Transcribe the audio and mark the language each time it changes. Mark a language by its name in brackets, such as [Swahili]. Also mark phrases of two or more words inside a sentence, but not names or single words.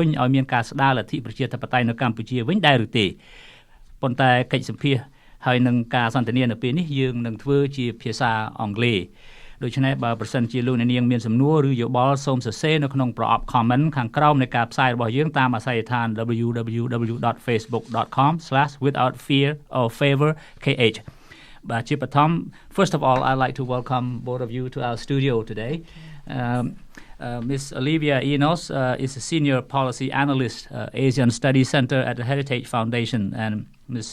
[Khmer] ញឲ្យមានការស្ដារលទ្ធិប្រជាធិបតេយ្យនៅកម្ពុជាវិញដែរឬទេប៉ុន្តែកិច្ចសម្ភាសហើយនឹងការសន្ទនានៅពេលនេះយើងនឹងធ្វើជាភាសាអង់គ្លេសដូច្នេះបើប្រសិនជាលោកអ្នកនាងមានសំណួរឬយោបល់សូមសរសេរនៅក្នុងប្រអប់ comment ខាងក្រោមនៃការផ្សាយរបស់យើងតាមអាស័យដ្ឋាន www.facebook.com/withoutfearorfavorkh [English] But Chipatom, first of all, I'd like to welcome both of you to our studio today. Ms. Olivia Enos is a senior policy analyst, Asian Studies Center at the Heritage Foundation, and Ms.